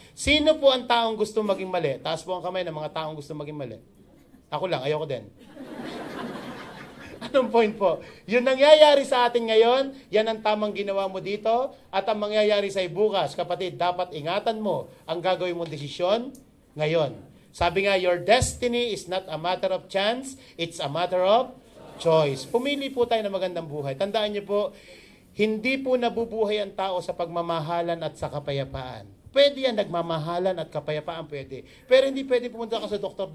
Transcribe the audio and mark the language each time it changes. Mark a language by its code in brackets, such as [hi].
[tl] Sino po ang taong gusto maging mali? Taas po ang kamay ng mga taong gusto maging mali. Ako lang, ayoko din. Anong point po? Yung nangyayari sa atin ngayon, yan ang tamang ginawa mo dito, at ang mangyayari sa bukas, kapatid, dapat ingatan mo ang gagawin mong desisyon ngayon. Sabi nga, [en] your destiny is not a matter of chance, it's a matter of choice. [tl] Pumili po tayo ng magandang buhay. Tandaan niyo po, hindi po nabubuhay ang tao sa pagmamahalan at sa kapayapaan. Pwede yan, nagmamahalan at kapayapaan pwede. Pero hindi pwede pumunta ka sa Dr.